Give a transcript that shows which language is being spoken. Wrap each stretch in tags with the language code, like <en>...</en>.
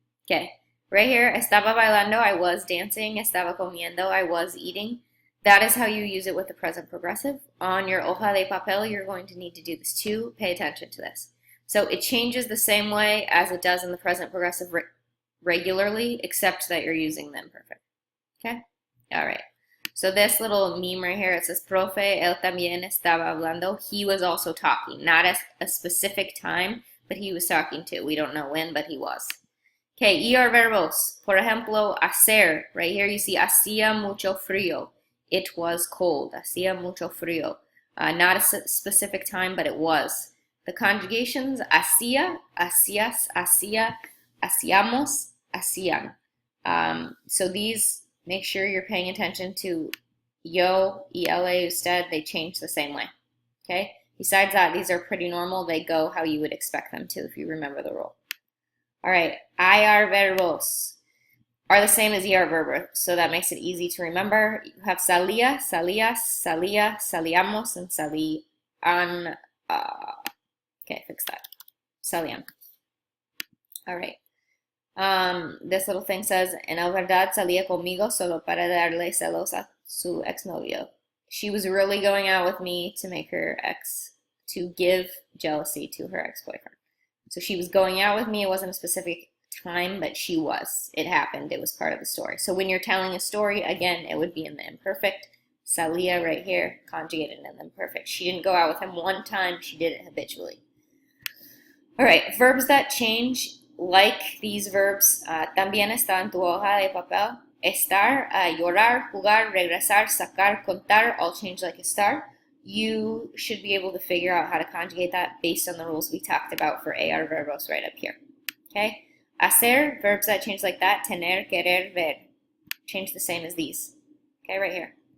<en>Okay, right here, estaba bailando, I was dancing. Estaba comiendo, I was eating. That is how you use it with the present progressive. On your hoja de papel, you're going to need to do this too. Pay attention to this. So it changes the same way as it does in the present progressive regularly, except that you're using the imperfect. Okay? All right. So this little meme right here, it says, Profe, él también estaba hablando. He was also talking. Not at a specific time, but he was talking too. We don't know when, but he was.</en> <es>Okay, ER verbos. Por ejemplo, hacer.</es> <en>Right here you see, hacía mucho frío. It was cold. Hacía mucho frío. Not a specific time, but it was.</en> <es>The conjugations, hacía, hacías, hacía, hacíamos, hacían.</es> <en>So these, make sure you're paying attention to yo, ela, usted. They change the same way. Okay? Besides that, these are pretty normal. They go how you would expect them to if you remember the rule. All right, IR verbos are the same as ER verbos, so that makes it easy to remember.</en> <es>You have salía, salías, salía, salíamos, and salían.</es> <en>Okay, fix that. Salían. All right.</en> <es>This little thing says, en la verdad salía conmigo solo para darle celos a su exnovio.</es> <en>She was really going out with me to make her to give jealousy to her ex-boyfriend. So she was going out with me. It wasn't a specific time, but she was. It happened. It was part of the story. So when you're telling a story, again, it would be in the imperfect. Salía right here, conjugated in the imperfect. She didn't go out with him one time. She did it habitually. All right, verbs that change, like these verbs, también está en tu hoja de papel.</en> <es>Estar, llorar, jugar, regresar, sacar, contar, all change like estar.</es> <en>You should be able to figure out how to conjugate that based on the rules we talked about for AR verbos right up here. Okay? Hacer, verbs that change like that. Tener, querer, ver. Change the same as these. Okay, right here.</en>